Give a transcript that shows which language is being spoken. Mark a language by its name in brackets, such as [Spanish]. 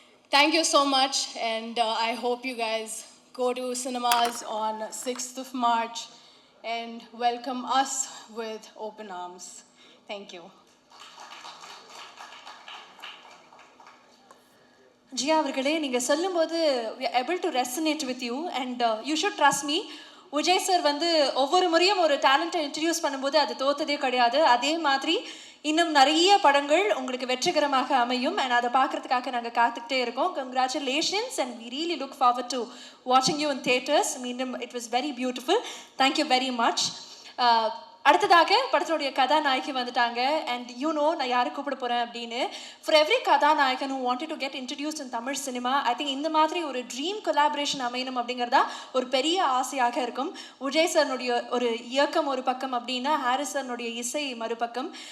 [English] Thank you so much, and I hope you guys go to cinemas on 6th of March and welcome us with open arms. Thank you. [Tamil] ஜியா அவர்களே, நீங்கள் சொல்லும்போது [English] we are able to resonate with you and you should trust me. [Tamil] Vijay sir வந்து ஒவ்வொரு முறையும் ஒரு டேலண்ட்டை introduce பண்ணும்போது அது தோத்ததே கிடையாது. அதே மாதிரி இன்னும் நிறைய படங்கள் உங்களுக்கு வெற்றிகரமாக அமையும் [English] and [Tamil] அதை பார்க்கறதுக்காக நாங்கள் காத்துக்கிட்டே இருக்கோம். [English] Congratulations and we really look forward to watching you in theatres. [Tamil] மீண்டும் [English] it was very beautiful. Thank you very much. [Tamil] அடுத்ததாக படத்தினுடைய கதாநாயகி வந்துட்டாங்க [English] and [Tamil] நான் யாரை கூப்பிட போகிறேன் அப்படின்னு. [English] for every [Tamil] கதாநாயகன் [English] who wanted to get introduced in [Tamil] Tamil cinema, [English] I think [Tamil] இந்த மாதிரி ஒரு ட்ரீம் கொலாபரேஷன் அமையணும் அப்படிங்கிறதா ஒரு பெரிய ஆசையாக இருக்கும். விஜய் சார்னுடைய ஒரு இயக்கம் ஒரு பக்கம் அப்படின்னா ஹாரிஸ் சார்னுடைய இசை மறுபக்கம்.